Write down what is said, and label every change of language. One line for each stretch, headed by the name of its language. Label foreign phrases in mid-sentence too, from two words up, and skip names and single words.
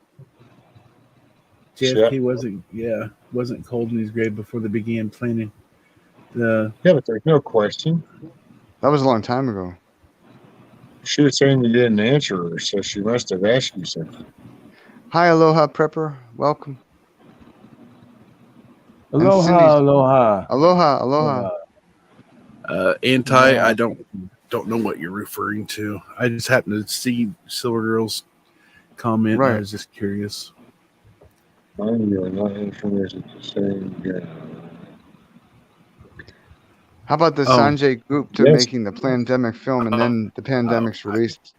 English: JFK wasn't cold in his grave before they began planning the. Yeah, but there's no question. That was a long time ago. She was saying you didn't answer her, so she must have asked you something. Hi, Aloha Prepper. Welcome.
Hawaiian: Aloha, aloha. Aloha, aloha.
English: Anti, I don't know what you're referring to. I just happened to see Silver Girl's comment. Right. I was just curious. You are not interested to say. How about the Sanjay Group to making the pandemic film and then the pandemic's released?